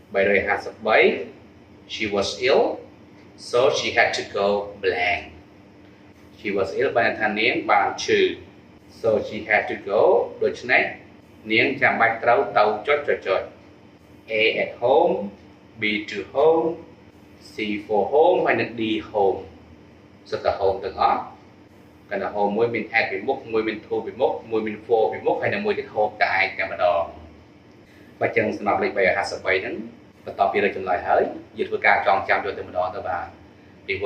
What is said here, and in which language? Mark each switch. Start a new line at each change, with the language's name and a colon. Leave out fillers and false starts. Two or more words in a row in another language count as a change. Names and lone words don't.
English: she was ill so she had to go blank she was ill
Khmer: បានថានាងបានឈឺ
English: so she had to go
Khmer: ដូច្នេះនាងចាំបាច់ត្រូវទៅចុច
English: A at home B to home C for home
Khmer: ហើយនឹង
English: D home
Khmer: សុទ្ធតែ home ទាំងអស់កាន់តែ home មួយមាន at ពីមុខមួយមាន to ពីមុខមួយមាន for ពីមុខហើយនឹងមួយទៀត home តែឯងតែម្ដងបើចឹងសម្រាប់លេខ353ហ្នឹងបន្ទាប់ពីរកចម្លើយហើយយើងធ្វើការចងចាំយកទៅម្ដងទៅបាទពីព្រោះ